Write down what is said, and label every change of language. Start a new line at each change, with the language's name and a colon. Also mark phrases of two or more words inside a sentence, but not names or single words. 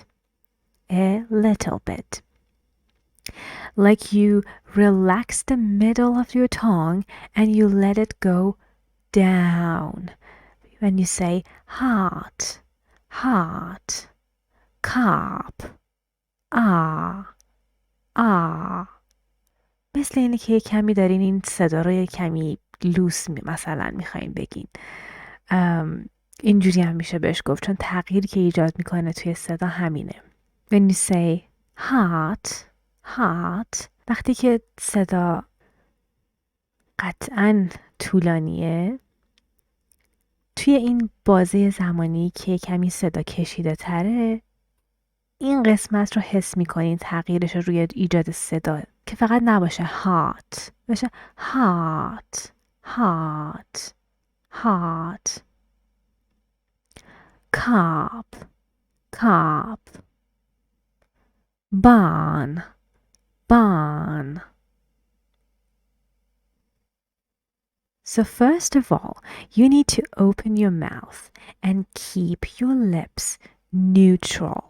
English: A little bit. Like you relax the middle of your tongue and you let it go down. When you say heart, heart, cop, ah, ah.
Persian: مثل اینه که کمی دارین این صدا رو کمی لوس مثلا میخواین بگین. اینجوری هم میشه بهش گفت چون تغییری که ایجاد میکنه توی صدا همینه.
English: When you say heart, heart
Persian: وقتی که صدا قطعا طولانیه توی این بازه زمانی که کمی صدا کشیده تره این قسمت رو حس میکنین تغییرش رو روی ایجاد صدا که فقط نباشه heart باشه
English: heart heart heart cop cop barn barn. So first of all, you need to open your mouth and keep your lips neutral.